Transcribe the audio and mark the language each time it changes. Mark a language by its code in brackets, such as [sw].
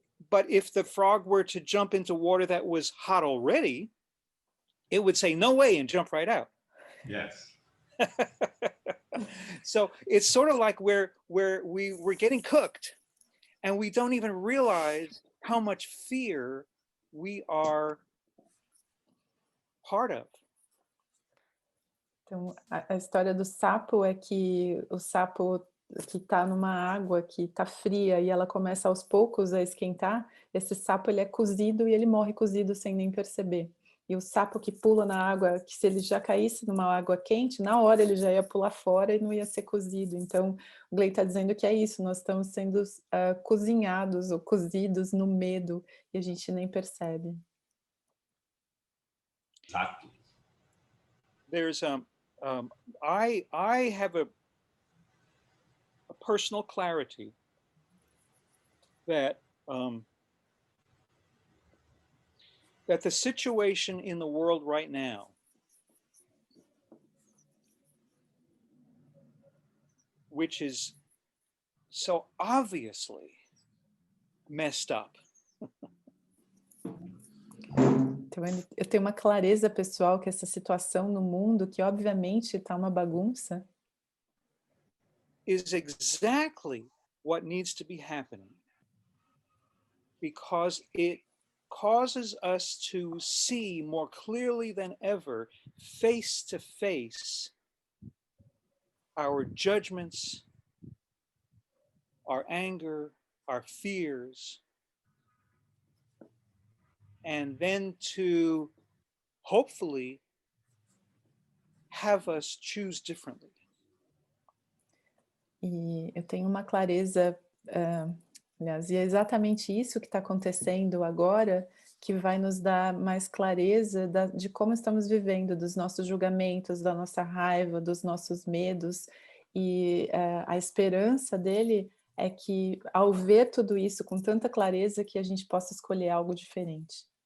[en] But if the frog were to jump into water that was hot already, it would say no way and jump right out. Yes. So it's sort of like we're getting cooked, and we don't even realize how much fear we are part of. [pt] Então, a história do sapo é que o sapo que está numa água que está fria e ela começa aos poucos a esquentar, esse sapo ele é cozido e ele morre cozido sem nem perceber. E o sapo que pula na água, que se ele já caísse numa água quente, na hora ele já ia pular fora e não ia ser cozido. Então, o Gley está dizendo que é isso, nós estamos sendo cozinhados ou cozidos no medo e a gente nem percebe. Exato. [en] There's I have a personal clarity that that the situation in the world right now which is so obviously messed up. [pt] Então, eu tenho uma clareza pessoal que essa situação no mundo, que obviamente está uma bagunça, [en] is exactly what needs to be happening, because it causes us to see more clearly than ever, face to face, our judgments, our anger, our fears, and then to hopefully have us choose differently. [pt] E eu tenho uma clareza, aliás, e é exatamente isso que está acontecendo agora, que vai nos dar mais clareza de como estamos vivendo, dos nossos julgamentos, da nossa raiva, dos nossos medos, e a esperança dele é que, ao ver tudo isso com tanta clareza, que a gente possa escolher algo diferente.